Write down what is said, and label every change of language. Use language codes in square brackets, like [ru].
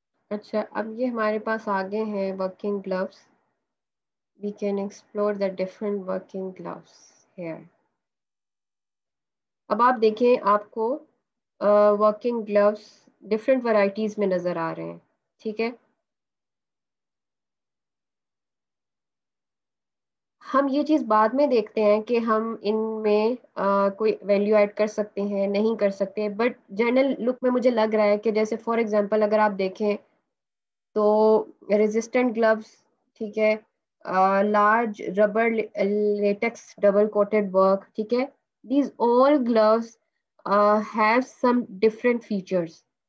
[ur] اچھا، اب یہ ہمارے پاس آگے ہیں working gloves. [en] We can explore the different working gloves here. [ur] اب آپ دیکھیں آپ کو ورکنگ گلوز ڈفرینٹ ورائٹیز میں نظر آ رہے ہیں. ٹھیک ہے، ہم یہ چیز بعد میں دیکھتے ہیں کہ ہم ان میں کوئی ویلیو ایڈ کر سکتے ہیں نہیں کر سکتے، [en] but general look [ur] میں مجھے لگ رہا ہے کہ جیسے [en] for example [ur] اگر آپ دیکھیں تو ریزسٹنٹ گلوز، ٹھیک ہے، [en] large rubber latex double coated work, [ur] ٹھیک ہے، [en] These all gloves have some different features.